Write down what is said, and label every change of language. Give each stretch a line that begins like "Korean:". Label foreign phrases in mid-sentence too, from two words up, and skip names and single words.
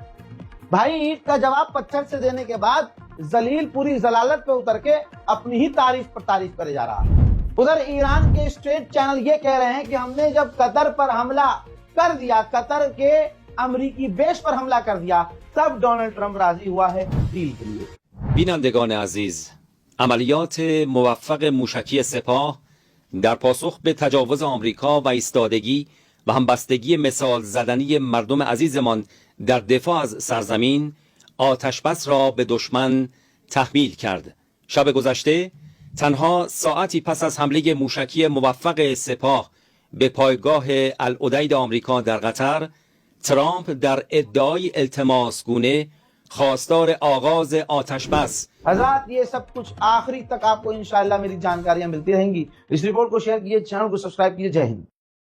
Hindi: भाई ईंट का जवाब पत्थर से देने के बाद जलील पूरी जलालत पे उतर के अपनी ही तारीफ करे जा रहा है। उधर ईरान के स्टेट चैनल ये कह रहे हैं कि हमने जब कतर पर हमला कर दिया, कतर के अमरीकी बेस पर हमला कर दिया, तब डोनाल्ड ट्रंप राजी हुआ है डील के लिए।
Persian: بینندگان عزیز، عملیات موفق موشکی سپاه در پاسخ به تجاوز آمریکا و ایستادگی و همبستگی مثال زدنی مردم عزیزمان در دفاع از سرزمین، آتشبس را به دشمن تحمیل کرد. شب گذشته تنها ساعتی پس از حمله موشکی موفق سپاه به پایگاه العدید آمریکا در قطر، ترامپ در ادعای التماس گونه خواستار آغاز آتش‌بس.
Hindi: हज़रात ये सब कुछ आखिरी तक आपको इंशाअल्लाह मेरी जानकारियां मिलती रहेंगी। इस रिपोर्ट को शेयर कीजिए, चैनल को सब्सक्राइब कीजिए। जय हिंद।